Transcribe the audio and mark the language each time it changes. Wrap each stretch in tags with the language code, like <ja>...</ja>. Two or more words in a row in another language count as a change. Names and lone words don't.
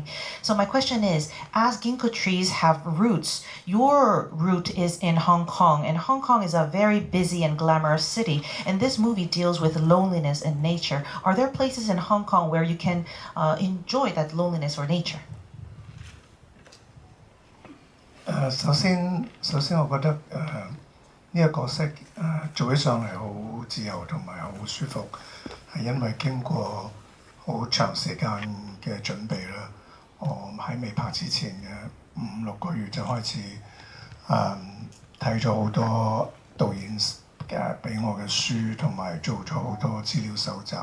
<en>So my question is, as ginkgo trees have roots, your root is in Hong Kong, and Hong Kong is a very busy and glamorous city. And this movie deals with loneliness and nature. Are there places in Hong Kong where you can enjoy that loneliness or nature?</en> <yue>首先我覺得呢個角色做起上嚟好自由同埋好舒服，係因為經過好長時間嘅準備啦。我喺未拍之前嘅5-6個月就開始睇咗好多導演嘅俾我嘅書，同埋做咗好多資料搜集。</yue>